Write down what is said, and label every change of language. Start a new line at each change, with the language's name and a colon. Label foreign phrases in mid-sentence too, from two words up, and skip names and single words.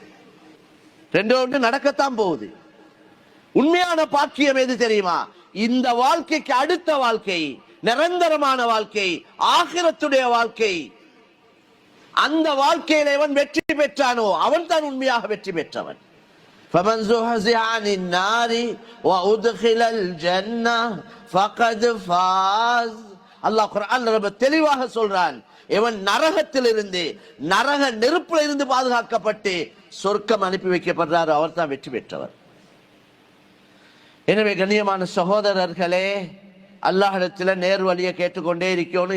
Tamil: ரெண்டு ஒன்று நடக்கத்தான் போகுது. உண்மையான பாக்கியம் எது தெரியுமா? இந்த வாழ்க்கைக்கு அடுத்த வாழ்க்கை, நிரந்தரமான வாழ்க்கை, ஆகிரத்துடைய வாழ்க்கை. அந்த வாழ்க்கையில எவன் வெற்றி பெற்றானோ அவன் தான் உண்மையாக வெற்றி பெற்றவன்.
Arabic: فمن زحزح عن النار وأدخل الجنة فقد فاز.
Tamil: அல்லாஹ் குர்ஆன்ல ரொம்ப தெளிவாக சொல்றான், எவன் நரகத்திலிருந்து, நரக நெருப்புல இருந்து பாதுகாக்கப்பட்டு சொர்க்கம் அனுப்பி வைக்கப்படுறாரோ அவர் தான் வெற்றி பெற்றவர். எனவே கண்ணியமான சகோதரர்களே, அல்லாஹ்விடத்துல நேர் வழியை கேட்டுக்கொண்டே இருக்கணும்.